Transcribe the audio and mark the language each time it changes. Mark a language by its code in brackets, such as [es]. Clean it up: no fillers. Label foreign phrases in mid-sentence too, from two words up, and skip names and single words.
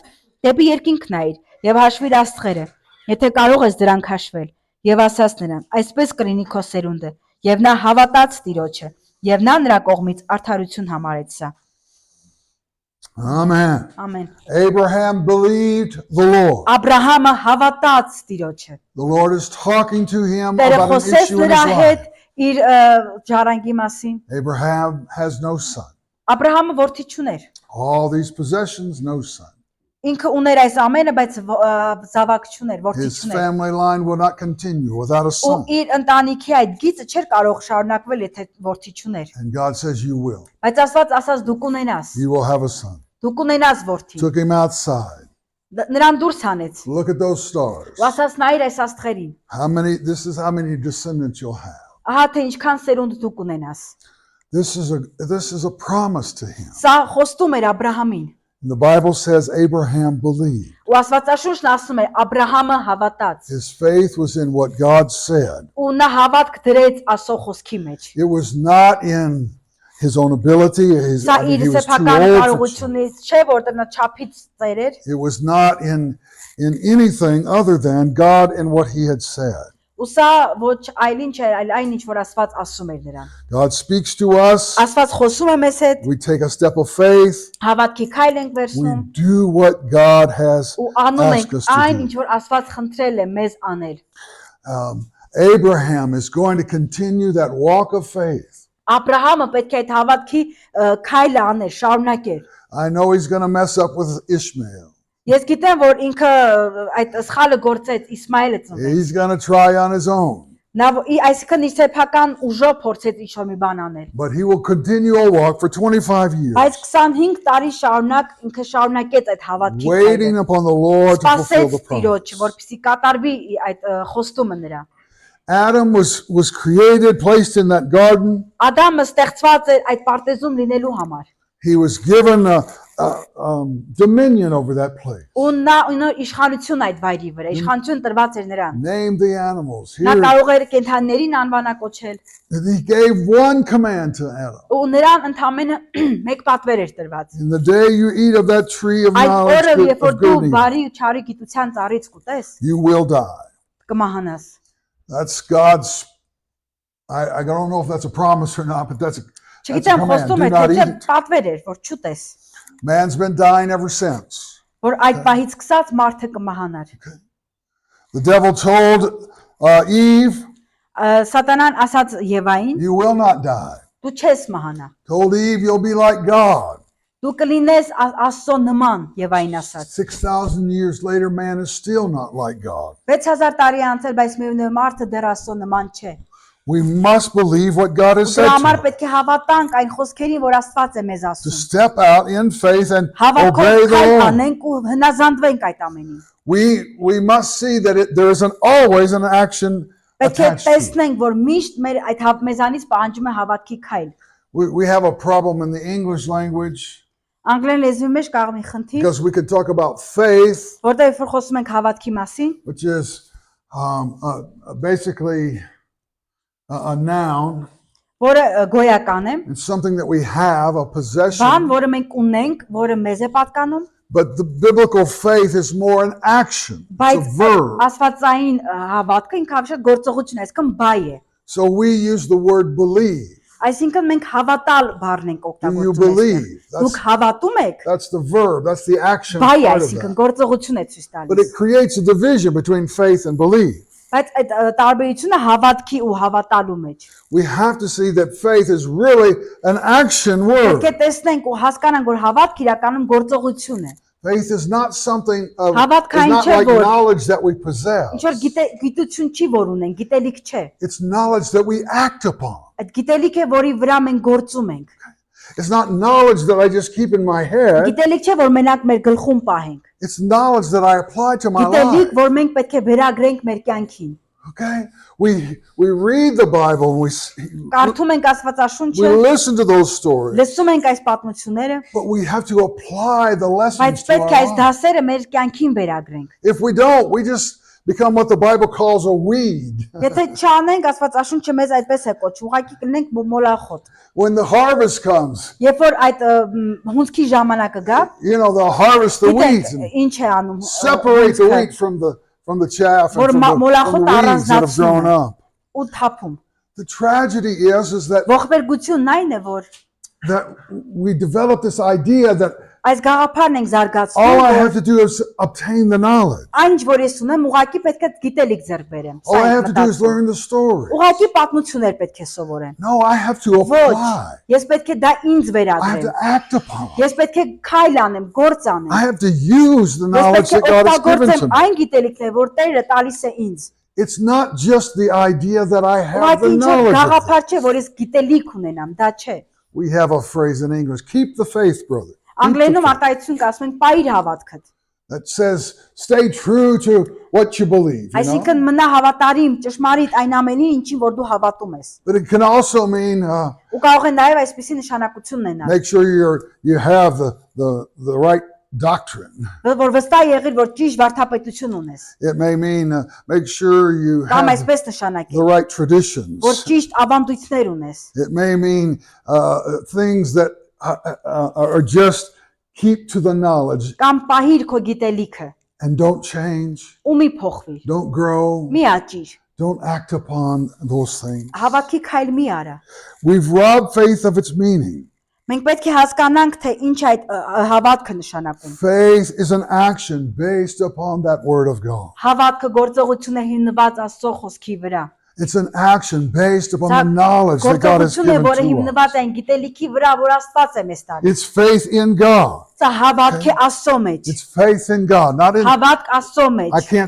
[hy] «Դեպի երկինք նայիր եւ հաշվիր աստղերը, եթե կարող ես դրանք հաշվել»։ Եվ ասաց նրան. «Այսպես կլինի քո սերունդը»։ Եվ նա հավատաց Տիրոջը, եւ նա նրա կողմից արդարություն համարեց սա։ [en] Amen. [hy] Ամեն։ [en] Abraham believed the Lord. [hy] Աբրահամը հավատաց Տիրոջը։ [en] The Lord is talking to him [hy] Տերը [en] about an [hy] խոսեց [en] issue in [hy] նրա [en] his [hy] հետ [en] life. [hy] իր ժառանգի մասին։ [en] Abraham has no son. [hy] Աբրահամը որդի չուներ։ [en] All these possessions, no son. [hy] Ինքը ուներ այս ամենը, բայց զավակ չուներ, որդի [en] His [hy] չուներ։ [en] family line will not continue without a [hy] Ու [en] son. [hy] իր ընտանիքի այդ գիծը չէր կարող շարունակվել, եթե որդի չուներ։ [en] And God says, You will. [hy] Բայց Աստված ասաց դու կունենաս։ [en] You will have a son. [hy] Դու կունենաս որդի։ [en] Took him outside. [hy] Նրան դուրս հանեց։ [en] Look at those stars. [hy] Ու ասաց նայիր այս աստղերին։ [en] This is how many descendants you'll have. [hy] Ահա թե ինչքան սերունդ դու կունենաս։ [en] This is a promise to him. [hy] Սա խոստում էր Աբրահամին։ [en] And the Bible says Abraham believed. [hy] Ու Աստվածաշունչն ասում է Աբրահամը հավատաց։ [en] His faith was in what God said. [hy] Ու նա հավատք դրեց Աստծո խոսքի մեջ։ [en] It was not in his own ability. [hy] Սա իր [en] He was too [hy] սեփական [en] old for it. [hy] կարողությունից չէ, որտեղ նա չափից ծեր էր։ [en] It was not in anything other than God and what he had said. [hy] Ու սա ոչ այլին չէ, այլ այն ինչ որ Աստված ասում էր նրան։ [en] God speaks to us. [hy] Աստված խոսում է մեզ հետ, [en] We take a step of faith. [hy] հավատքի քայլ ենք [en] We [hy] վերցնում [en] do what God has [hy] ու անում [en] asked [hy] ենք [en] us to [hy] այն, [en] do. [hy] ինչ որ Աստված խնդրել է մեզ անել։ [en] Abraham is going to continue that walk of faith. [hy] Աբրահամը պետք է այդ հավատքի քայլը աներ, շարունակեր։ [en] I know he's going to mess up with Ishmael. [hy] Ես գիտեմ, որ ինքը այդ սխալը գործեց Իսմայելը ծնվեց։ [en] He's going to try on his own. [hy] Նա այսինքն իր սեփական ուժով փորձեց ինչ-որ մի բան անել։ [en] But he will continue a walk for 25 years, [hy] Բայց 25 տարի շարունակ ինքը շարունակեց այդ հավատքի [en] waiting [hy] քայլը։ [en] upon the Lord to fulfill [hy] Սպասեց [en] the [hy] Տիրոջ, [en] promise. [hy] որպեսզի կատարվի այդ խոստումը նրա։ [en] Adam was created, placed in that garden. [hy] Ադամը ստեղծված էր այդ պարտեզում լինելու համար։ [en] He was given dominion over that place. [hy] Ու նա ունի իշխանություն այդ վայրի վրա, իշխանություն տրված էր նրան։ [en] Name the animals. [hy] Նա [en] Here, [hy] կարող էր կենդանիներին անվանակոչել։ [en] he gave one command to Adam. [hy] Ու նրան ընդամենը մեկ պատվեր էր տրված։ [en] In the day you eat of that tree of [hy] Այդ [en] knowledge [hy] օրը, երբ որ [en] of [hy] դու [en] good and evil, [hy] բարի ու չարի գիտության ծառից կուտես, [en] you will die. [hy] կմահանաս։ [en] That's God's. I don't know if that's a promise or not, but that's a [hy] Չգիտեմ, [en] command. [hy] խոստում [en] Do [hy] է, [en] not [hy] թե չէ [en] eat it. [hy] պատվեր էր, որ չուտես, [en] Man's been dying ever since. [hy] որ այդ պահից սկսած մարդը կմահանար։ [en] The devil told Eve, [hy] Սատանան ասաց Եվային, [en] you will not die. [hy] դու չես մահանա։ [en] Told Eve, you'll be like God. [hy] Դու կլինես Աստծո նման, Եվային ասաց։ [en] 6,000 years later, man is still not like God. [hy] 6000 տարի անցել, բայց միևնույն մարդը դեռ Աստծո նման չէ։ [en] We must believe what God has [hy] Դրա [en] said [hy] համար [en] to us. [hy] պետք է հավատանք այն խոսքերին, որ Աստված է մեզ [en] To [hy] ասում։ [en] step out in faith and [hy] Հավատքով [en] obey the [hy] քայլ [en] Lord. [hy] անենք ու հնազանդվենք այդ ամենին։ [en] We must see that there is always an action [hy] Պետք է [en] attached to it. [hy] տեսնենք, որ միշտ մեր այդ մեզանից պահանջում է հավատքի քայլ։ [en] We have a problem in the English language [hy] Անգլերեն լեզվի մեջ կարող մի խնդիր, [en] because we could talk about faith, [hy] որտեղ երբ որ խոսում ենք հավատքի մասին, [en] which is basically a noun. [hy] որը գոյական է, [en] It's something that we have, a [hy] բան, [en] possession. [hy] որը մենք ունենք, որը մեզ է պատկանում, [en] But the biblical faith is more an action. It's [hy] բայց [en] a verb. [hy] աստվածային հավատքը ինքը ավելի գործողություն է, այսինքն բայ է։ [en] So we use the word believe. [hy] Այսինքն մենք հավատալ բառն ենք [en] Do you [hy] օգտագործում։ [en] believe? [hy] Դուք հավատում եք, [en] That's the verb. That's the action [hy] բայ է, [en] part of [hy] այսինքն [en] that. [hy] գործողություն է ցույց [en] But it [hy] տալիս։ [en] creates a division between faith and belief. [hy] Բայց այդ տարբերությունը հավատքի ու հավատալու մեջ։ [en] We have to see that faith is really an action [hy] Պետք է [en] word. [hy] տեսնենք ու հասկանանք, որ հավատք իրականում գործողություն è։ [en] Faith is not something of, [hy] Հավատք [en] it's [hy] այն [en] not [hy] չէ, [en] like [hy] որ [en] knowledge that we possess. [hy] ինչ որ գիտություն չի որ ունենք, գիտելիք չէ։ [en] It's knowledge that we act upon. [hy] Այդ գիտելիք է, որի վրա մենք գործում ենք։ [en] It's not knowledge that I just keep in my head. [hy] Գիտելիք չէ, որ մենակ մեր գլխում պահենք։ [en] It's knowledge that I apply to my [hy] Գիտելիք, [en] life. [hy] որ մենք պետք է վերագրենք մեր կյանքին։ [en] Okay? We read the Bible and [hy] Կարդում ենք [en] we [hy] Աստվածաշունչը, [en] listen to those stories, [hy] լսում ենք այս պատմությունները, [en] but we have to apply the lessons [hy] բայց [en] to [hy] պետք է [en] our [hy] այս [en] life. [hy] դասերը մեր կյանքին վերագրենք։ [en] If we don't, we just become what the Bible calls a weed. [hy] Եթե չանենք, Աստվածաշունչը մեզ այդպես է կոչում, ուղղակի կլինենք մոլախոտ։ [en] When the harvest comes, [hy] Երբ որ այդ հունցքի ժամանակը գա, [en] they'll harvest the weeds [hy] գիտեք [en] and [hy] ինչ է անում։ [en] separate the wheat from the chaff and from the weeds that have grown up. [hy] Ու թափում։ [en] The tragedy is that [hy] Ողբերգությունն այն է, որ [en] we develop this idea that [hy] այս գաղափարն ենք [en] all I [hy] զարգացնում, [en] have to do is obtain the knowledge. [hy] այն որ ես ունեմ, ուղղակի պետք է գիտելիք ձեռք բերեմ։ [en] All I have to do is learn the story. [hy] Ուղղակի պատմություններ պետք է սովորեմ։ [en] No, I have to [hy] Ոչ, [en] apply. [hy] ես պետք է դա ինձ [en] I have [hy] վերագրեմ։ [en] to act upon it. [hy] Ես պետք է քայլ անեմ, գործ [en] I [hy] անեմ։ [en] have to use the [hy] Ես [en] knowledge [hy] պետք է [en] that God has given [hy] օգտագործեմ [en] to me. [hy] այն գիտելիքները, որ Տերը տալիս է ինձ։ [en] It's not just the idea that I have the [hy] Ուղղակի ինչ [en] knowledge. Of it. [hy] գաղափար չէ, որ ես գիտելիք ունենամ, դա չէ։ [en] We have a phrase in English, keep the faith, brother. Keep the [hy] Անգլերենում [en] faith. [hy] արտահայտություն կասում ենք «պահիր հավատքդ»։ [en] That says, stay true to what you believe. You know? [hy] Այսինքն մնա հավատարիմ, ճշմարիտ այն ամենին, ինչին որ դու հավատում ես։ [en] But it can also mean [hy] Ու կարող է նաև այսպիսի նշանակություն ունենալ, [en] make sure you have the right doctrine. [hy] որ վստահ եղիր, որ ճիշտ վարդապետություն ունես։ [en] It may mean make sure you [hy] Կամ [en] have [hy] այսպես նշանակի, [en] the right traditions. [hy] որ ճիշտ ավանդույթներ ունես։ [en] It may mean things that are just keep to the knowledge [hy] Կամ պահիր քո գիտելիքը, [en] and don't change, [hy] ու մի փոխվիր, [en] don't grow, [hy] մի աճիր, [en] don't act upon those things. [hy] հավատքի քայլ մի արա։ [en] We've robbed faith of its meaning. [hy] Մենք պետք է հասկանանք, թե ինչ այդ հավատքը նշանակում։ [en] Faith is an action based upon that word of God. [hy] Հավատքը գործողություն է հիմնված Աստծո խոսքի վրա։ [en] It's an action based upon [hy] Սա [en] the knowledge that God has [hy] գործողություն է, [en] given [hy] որը [en] to us. [hy] հիմնված է այն գիտելիքի վրա, որ Աստված է մեզ տալիս։ [en] It's faith in God. [hy] Սա հավատք է Աստծո մեջ։ [en] It's faith in God, not in. [hy] Հավատք Աստծո մեջ։